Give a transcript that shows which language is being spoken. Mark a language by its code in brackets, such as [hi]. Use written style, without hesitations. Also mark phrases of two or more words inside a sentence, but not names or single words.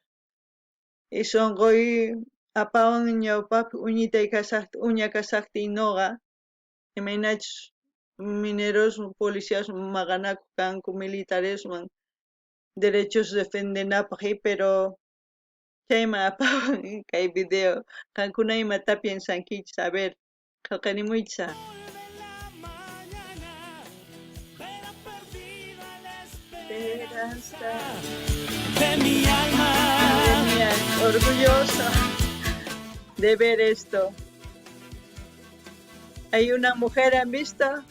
[qu] y sonqoy apawan ñawpapi uña kasaqtin noqa imaynachus [es] mineros policías [qu] maqanakuq kanku militareswan derechos defendenapaq pero chayman apawan kay video kankuna imata piensankichis a ver qillqanimuychis esperanza [es] de mi alma. de mi alma, orgulloso de ver esto. Hay una mujer, ¿han visto?